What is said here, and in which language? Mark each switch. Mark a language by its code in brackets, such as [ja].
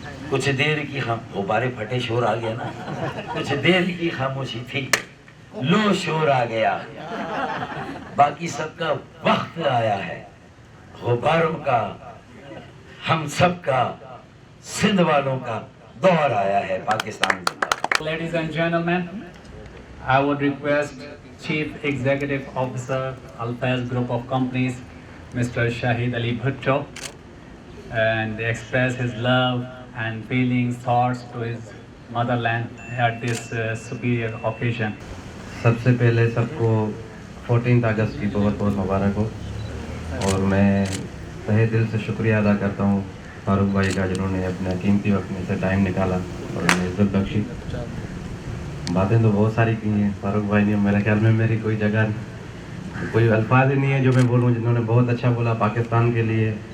[ur] کچھ دیر کی غبارے پھٹے، شور آ گیا نا، کچھ دیر کی خاموشی تھی، لو شور آ گیا، باقی سب کا وقت آیا ہے، غباروں کا، ہم سب کا، سندھ والوں کا دور آیا ہے، پاکستان زندہ باد۔ [en] Ladies and gentlemen, I would request Chief Executive Officer, Al-Faiz Group of Companies, Mr. Shahid Ali Bhutto, and express his love and feelings, thoughts to his motherland at this superior occasion. [ur] سب سے پہلے سب کو 14 اگست کی بہت بہت مبارک ہو، اور میں تہہ دل سے شکریہ ادا کرتا ہوں فاروق بھائی کا، جنہوں نے اپنا قیمتی وقت میں سے ٹائم نکالا اور انہیں عزت بخشی۔ باتیں تو بہت ساری کی ہیں فاروق بھائی نے، میرے خیال میں میری کوئی جگہ، کوئی الفاظ ہی نہیں ہے جو میں بولوں، جنہوں نے بہت اچھا بولا پاکستان کے لیے،